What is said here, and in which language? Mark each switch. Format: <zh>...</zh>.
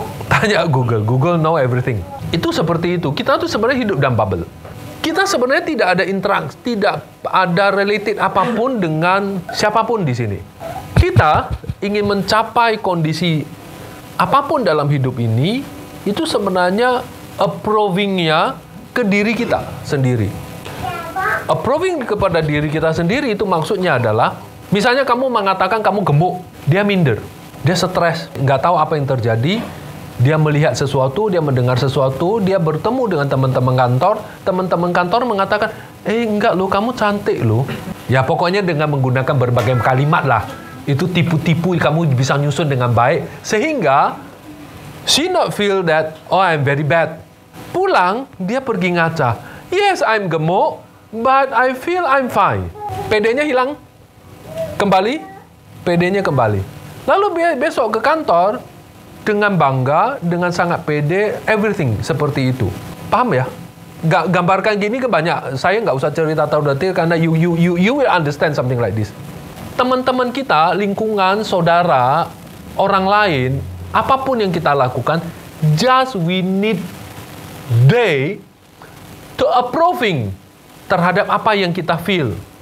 <id>Tanya</id> <en>Google, Google know everything.</en> <id>Itu seperti itu. Kita tuh sebenarnya hidup dalam bubble. Kita sebenarnya tidak ada interaksi, tidak ada related apapun dengan siapapun di sini. Kita ingin mencapai kondisi apapun dalam hidup ini, itu sebenarnya approving-nya ke diri kita sendiri. Approving kepada diri kita sendiri itu maksudnya adalah, misalnya kamu mengatakan kamu gemuk, dia minder, dia stres, nggak tahu apa yang terjadi, dia melihat sesuatu, dia mendengar sesuatu, dia bertemu dengan teman-teman kantor mengatakan, enggak lo, kamu cantik lo. Ya pokoknya dengan menggunakan berbagai kalimat lah. Itu tipu-tipu, kamu bisa nyusun dengan baik. Sehingga,</id> <en>she not feel that, oh I'm very bad.</en> <id>Pulang, dia pergi ngaca.</id> <en>Yes, I'm gemuk, but I feel I'm fine.</en> <id>PD-nya hilang. Kembali, PD-nya kembali. Lalu besok ke kantor, dengan bangga, dengan sangat pede, everything seperti itu. Paham ya? Gambarkan gini ke banyak. Saya nggak usah cerita tahu detail karena</id> <en>you will understand something like this.</en> <id>Teman-teman kita, lingkungan, saudara, orang lain, apapun yang kita lakukan,</id> <en>just we need they to approving</en> <id>terhadap apa yang kita feel.</id>